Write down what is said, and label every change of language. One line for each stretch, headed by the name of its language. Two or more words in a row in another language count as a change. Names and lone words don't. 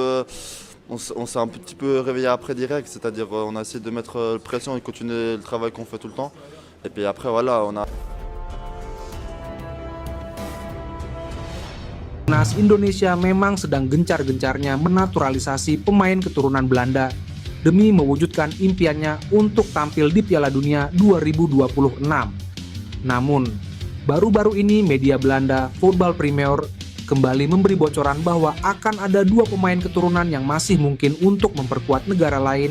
French: on s'est un petit peu réveillé après direct, c'est-à-dire on a essayé de mettre pression et continuer le travail qu'on fait tout le temps. Et puis après voilà, on a
Indonesian: Timnas Indonesia memang sedang gencar-gencarnya menaturalisasi pemain keturunan Belanda demi mewujudkan impiannya untuk tampil di Piala Dunia 2026. Namun, baru-baru ini media Belanda Voetbal Premier kembali memberi bocoran bahwa akan ada 2 pemain keturunan yang masih mungkin untuk memperkuat negara lain.